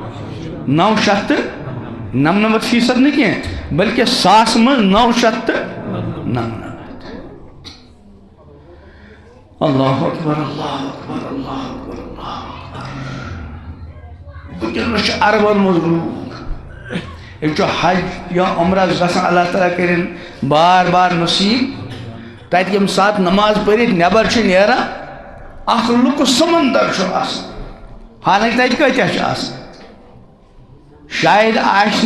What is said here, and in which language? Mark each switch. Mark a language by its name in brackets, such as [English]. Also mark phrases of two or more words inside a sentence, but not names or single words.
[Kashmiri] 999% نہٕ کینٛہہ بلکہِ 100 منٛز 999 [Arabic] اللہ اکبر اللہ اکبر اللہ اکبر اللہ اکبر [Kashmiri] وٕنکٮ۪نس چھِ عربن منٛز لوٗکھ یِم چھُ حج یا عمرس گژھان اللہ تعالیٰ کٔرِنۍ بار بار نصیٖب تتہِ ییٚمہِ ساتہٕ نماز پٔرِتھ نٮ۪بر چھِ نیران اکھ لُکہٕ سمندر چھُ آسان حالانکہِ تتہِ کۭتیاہ چھِ آسان شاید آسہِ